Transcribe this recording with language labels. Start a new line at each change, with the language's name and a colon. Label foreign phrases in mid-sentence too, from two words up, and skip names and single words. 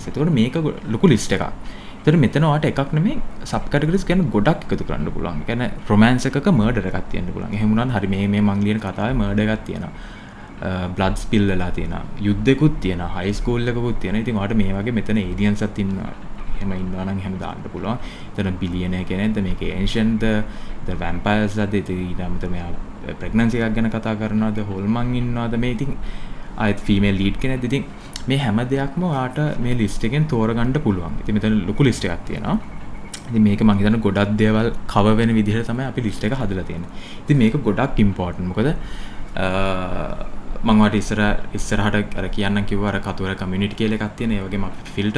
Sinhala: ඒතකොට මේක ලොකු list එකක්. ඒතර මෙතන ඔයාලට එකක් නෙමෙයි
English: sub categories
Sinhala: කියන්නේ ගොඩක් එකතු කරන්න පුළුවන්. ඒ කියන්නේ romance එකක murder එකක් තියෙන්න පුළුවන්. එහෙම වුණාම හරි මේ මං ලියන කතාවේ murder එකක් තියෙනවා. blood spill වෙලා තියෙනවා. යුද්ධෙකුත් තියෙනවා. high school එකකුත් තියෙනවා. ඉතින් ඔයාලට මේ වගේ මෙතන aliensත් ඉන්නවා. එහෙම ඉන්නවා නම් එහෙම දාන්න පුළුවන්. එතන billionaire කෙනෙක්ද මේකේ ancientද
English: the vampires
Sinhala: ද ඊට අමතරව මෙයා pregnancy එකක් ගැන කතා කරනවාද හොල්මන් ඉන්නවාද මේ ඉතින් ආයෙත්
English: female lead
Sinhala: කෙනෙක්ද ඉතින් මේ හැම දෙයක්ම ඔයාට මේ list එකෙන් තෝරගන්න පුළුවන්. ඉතින් මෙතන ලොකු list එකක් තියෙනවා. ඉතින් මේක මම හිතන්නේ ගොඩක් දේවල් cover වෙන විදිහට තමයි අපි list එක හදලා තියෙන්නේ. ඉතින් මේක ගොඩක් important. මොකද මම වාට ඉස්සරහට අර කියන්නම් කිව්වා අර කතුවර community කියලා එකක් තියෙන.